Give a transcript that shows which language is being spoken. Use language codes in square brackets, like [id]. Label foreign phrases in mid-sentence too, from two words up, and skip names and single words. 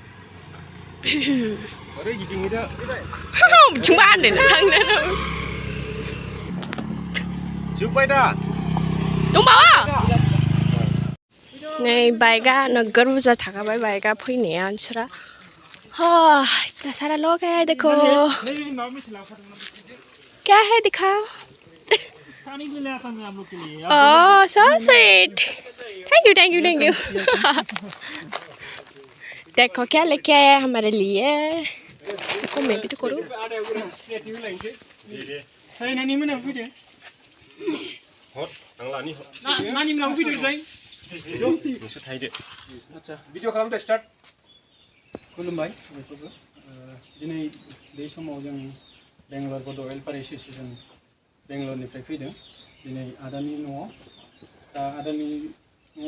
[brx] ओरै गिदिंहैदो बिथिं बानो थांनो जोब्बाय दा दंबावो नै बाइकआ नोगोर बुरजा थाखाबाय बाइकआ फैनाया मानसिफ्रा [hi] इतना सारा लोग है देखो क्या है दिखाओ ओह [en] so sweet thank you [hi] देखो क्या लेके आया हमारे लिए देखो मैं भी तो करूँ [brx] भिडिअ खालामदो स्टार्ट खुलुमबाय बयखौबो दिनै बे समाव जों बेंगलर बड' वेलफेयार एस'सिएशन बेंगलरनिफ्राय फैदों दिनै आदानि न'आव दा आदानि न'आव